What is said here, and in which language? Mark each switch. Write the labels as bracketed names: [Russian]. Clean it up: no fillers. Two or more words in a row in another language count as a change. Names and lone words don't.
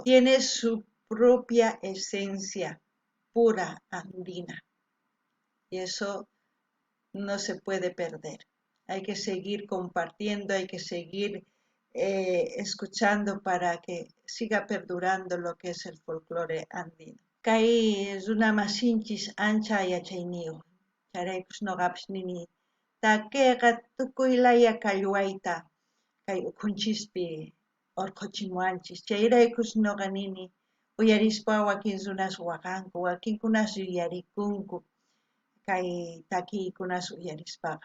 [Spanish] Tiene su propia esencia pura andina y eso no se puede perder. Hay que seguir compartiendo, hay que seguir escuchando para que siga perdurando lo que es el folclore andino. [Quechua] Kay runamasinchis ancha yachayniyuq. Charaykus noqapis nini takiqa tukuylaya kallwayta kay ukhunchishpi urquchimuanchis. Chayraykus noqa nini uyarispa wakin runas waqanku, wakinkunas yuyarikunku kay takiykunas uyarispaqa.